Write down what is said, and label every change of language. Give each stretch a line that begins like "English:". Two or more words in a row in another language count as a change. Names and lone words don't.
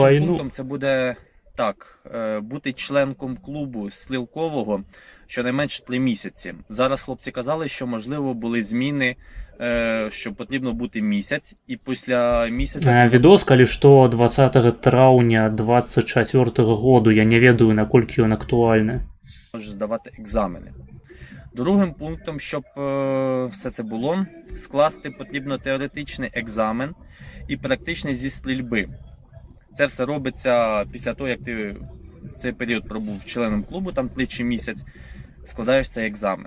Ukrainian: Першим пунктом це буде так, бути членком клубу стрілкового щонайменше 3 місяці. Зараз хлопці казали, що можливо були зміни, що потрібно бути місяць, і після місяця... Відос, коли що 20 травня 24 году,
Belarusian: я не ведаю, наколькі
Ukrainian: він актуальний. Можеш здавати екзамени. Другим пунктом, щоб все це було, скласти потрібно теоретичний екзамен і практичний зі стрільби. Це все робиться після того, як ти цей період пробув членом клубу, там 3 чи місяць, складаєш цей екзамен.